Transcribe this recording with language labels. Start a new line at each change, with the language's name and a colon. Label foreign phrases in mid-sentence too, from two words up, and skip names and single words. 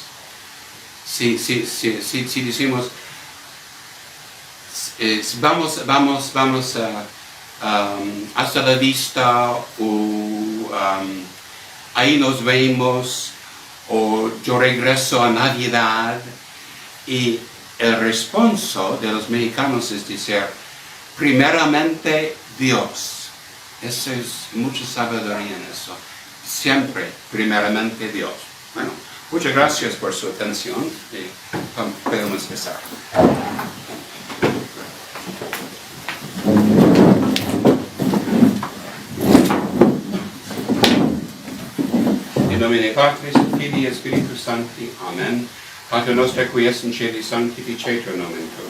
Spanish: Si decimos, vamos hasta la vista, o ahí nos vemos, o yo regreso a Navidad, y el responso de los mexicanos es decir, primeramente Dios. Eso es mucha sabiduría en eso. Siempre, primeramente Dios. Bueno, muchas gracias por su atención y podemos empezar.
Latin: In nomine Patris et Filii et Spiritus Sancti. Amen. Pater noster qui es in celi sanctificetur nomen tuum.